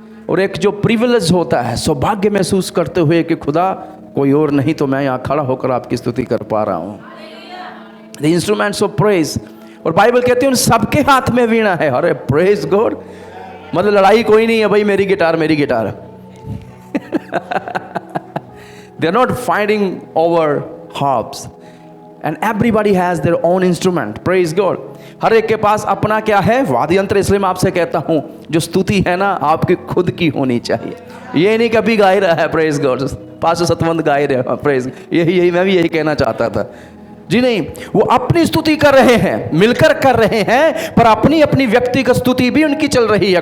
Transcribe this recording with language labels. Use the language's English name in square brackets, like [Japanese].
[Hindi] और एक जो प्रिविलेज होता है, सौभाग्य महसूस करते हुए कि खुदा कोई और नहीं तो मैं यहाँ खड़ा होकर आपकी स्तुति कर पा रहा हूँ। [English] The instruments of praise. [Hindi] और बाइबल कहती है उन सबके हाथ में वीणा है। अरे प्रेज गॉड, मतलब लड़ाई कोई नहीं है भाई, मेरी गिटार मेरी guitar. [English] They are not fighting over harps and everybody has their own instrument। Praise God। [Hindi] हर एक के पास अपना क्या है? वाद्य यंत्र। इसलिए मैं आपसे कहता हूँ जो स्तुति है ना आपकी खुद की होनी चाहिए। ये नहीं कभी गा रहा है प्रेज गॉड, पास्टर सतवंत गा रहे प्रेज, यही मैं भी यही कहना चाहता था जी। नहीं, वो अपनी स्तुति कर रहे हैं, मिलकर कर रहे हैं, पर अपनी अपनी व्यक्तिगत स्तुति भी उनकी चल रही है।